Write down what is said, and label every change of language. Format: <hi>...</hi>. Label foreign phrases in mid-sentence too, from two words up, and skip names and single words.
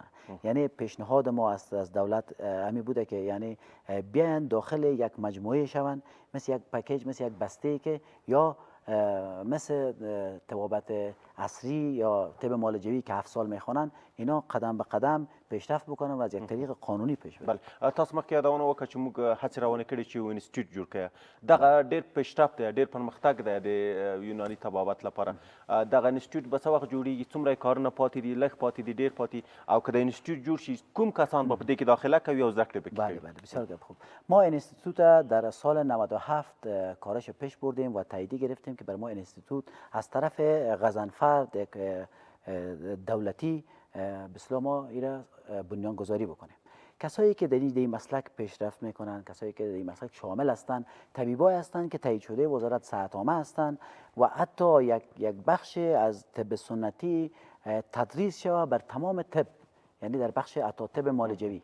<fa>یعنی پیشنهاد ما از دولت همین بوده که یعنی بیان داخل یک مجموعه شوند، مثل یک پکیج، مثل یک بسته که یا مثل طبابت عصری یا طب معالجوی که 7 سال میخوانند، اینا قدم به قدم پیشرفت بکنن و از یک طریق قانونی پیش برن. بله،</fa> <ps>تاسو مخکې یادونه وکړه چې موږ هڅې روانې کړې چې یو انسټیټیوټ جوړ کړی. دغه ډېر پیشرفت دی، ډېر پرمختګ دی د یوناني طبابت لپاره. دغه انسټیټیوټ به څه وخت جوړیږي؟ څومره کارونه پاتې دي؟ لږ پاتې دي؟ ډېر پاتې؟ او که د انسټیټیوټ جوړ شي کوم کسان به په دې کې داخله کوي او زده کړې پکې کوي؟</ps> <fa>بله بله، بسیار خوب. ما انستیتوت در سال 97 کارش پیش بردیم و تاییدی گرفتیم که بر ما انستیتوت از طرف غضنفر یک دولتی به ما ایرا بنیان گذاری بکنیم. کسایی که در این مسلک پیشرفت میکنن، کسایی که در این مسلک شامل هستند، طبیبای هستند که تایید شده وزارت صحت‌نامه هستند و حتی یک بخش از طب سنتی تدریس شود بر تمام طب، یعنی در بخش حتی طب معالجوی.</fa>